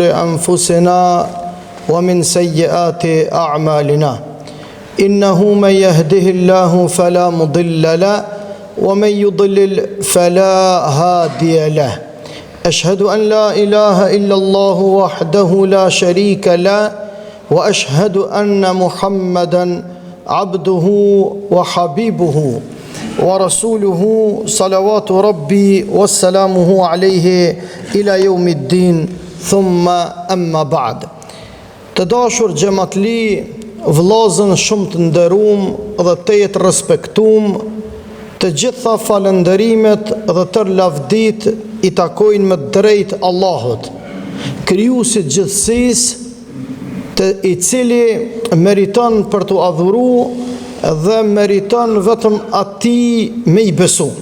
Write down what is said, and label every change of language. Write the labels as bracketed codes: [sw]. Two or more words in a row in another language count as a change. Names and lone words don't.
[ar] أنفسنا ومن سيئات أعمالنا إنه من يهده الله فلا مضل له ومن يضلل فلا هادي له أشهد أن لا إله إلا الله وحده لا شريك له وأشهد أن محمدا عبده وحبيبه ورسوله صلوات ربي وسلامه عليه إلى يوم الدين ثم أما بعد. [sq] Të dashur xhamatli, vëllezër shumë të nderuam dhe të jetë respektuam, të gjitha falënderimet dhe tërë lavdit i takojnë me drejt Allahut, krijuesit gjithësisë, i cili meriton për të adhuru dhe meriton vetëm atij me i besu.